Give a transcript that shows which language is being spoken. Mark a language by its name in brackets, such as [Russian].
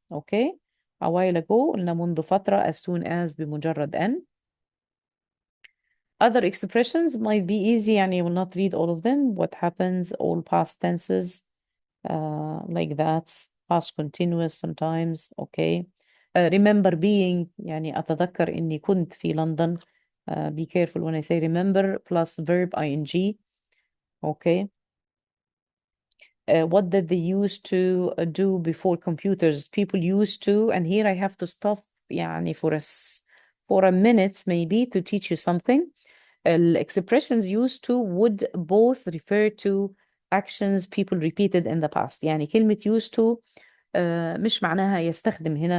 [English] Okay. A while ago [Arabic] قلنا منذ فترة. [English] As soon as [Arabic] بمجرد أن. [English] Other expressions might be easy [Arabic] يعني [English] will not read all of them. What happens, all past tenses like that. Past continuous sometimes. Okay. [Arabic] Remember being يعني أتذكر إني كنت في لندن. [English] Be careful when I say remember plus verb ing. Okay. What did they used to do before computers? People used to, and here I have to stop [Arabic] يعني [English] for a minute maybe to teach you something. Expressions used to would both refer to actions people repeated in the past. [Arabic] يعني كلمة used to مش معناها يستخدم هنا.